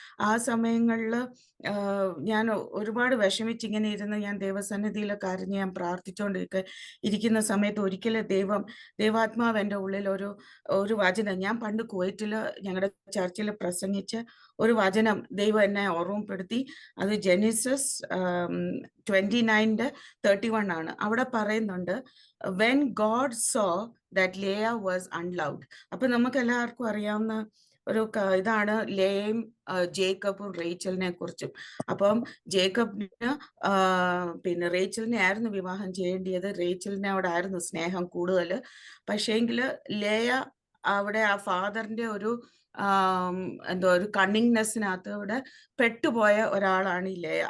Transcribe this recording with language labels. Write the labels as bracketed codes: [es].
[ml] ആ സമയങ്ങളിൽ ഞാൻ ഒരുപാട് വിഷമിച്ചിങ്ങനെ ഇരുന്ന് ഞാൻ ദൈവസന്നിധിയിലെ കാര്യം ഞാൻ പ്രാർത്ഥിച്ചുകൊണ്ടിരിക്കുന്ന സമയത്ത് ഒരിക്കലും ദൈവാത്മാവ് എൻ്റെ ഉള്ളിൽ ഒരു വചനം, ഞാൻ പണ്ട് കുവൈറ്റിൽ ഞങ്ങളുടെ ചർച്ചിൽ പ്രസംഗിച്ച ഒരു വചനം ദൈവം എന്നെ ഓർമ്മപ്പെടുത്തി. അത് ജെനിസിസ് 29:31 ആണ്. അവിടെ പറയുന്നുണ്ട്, [en] when God saw that Leah was unloved. [ml] അപ്പൊ നമുക്ക് എല്ലാവർക്കും അറിയാവുന്ന ഇതാണ് ലേയും ജേക്കബും റേച്ചലിനെ കുറിച്ചും. അപ്പം ജേക്കബിന് പിന്നെ റേച്ചലിനെ ആയിരുന്നു വിവാഹം ചെയ്യേണ്ടിയത്. റേച്ചലിനോടായിരുന്നു സ്നേഹം കൂടുതൽ. പക്ഷേങ്കില് ലേയ അവിടെ ആ ഫാദറിന്റെ ഒരു എന്തോ ഒരു കണ്ണിങ്നെസ്സിനകത്ത് അവിടെ പെട്ടുപോയ ഒരാളാണ് ഈ ലേയ.